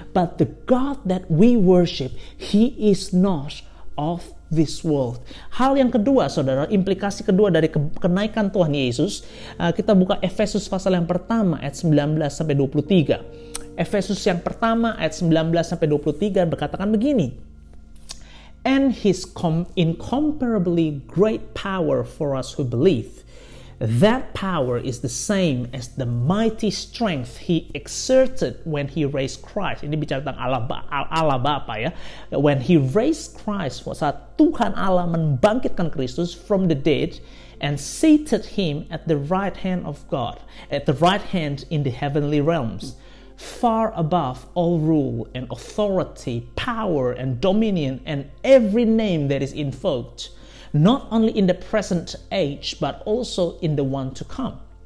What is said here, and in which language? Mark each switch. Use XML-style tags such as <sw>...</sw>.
<en>But the God that we worship, He is not of this world.</en> <id>Hal yang kedua, saudara, implikasi kedua dari kenaikan Tuhan Yesus, kita buka Efesus pasal yang pertama ayat 19-23. Efesus yang pertama ayat 19-23 berkatakan begini.</id> <en>And His incomparably great power for us who believe. That power is the same as the mighty strength He exerted when He raised Christ.</en> <id>Ini bicara tentang Allah Bapa ya.</id> <en>When He raised Christ,</en> <id>saat Tuhan Allah membangkitkan Kristus</id> <en>from the dead and seated Him at the right hand of God, at the right hand in the heavenly realms, far above all rule and authority, power and dominion, and every name that is invoked, not only in the present age, but also in the one to come.</en>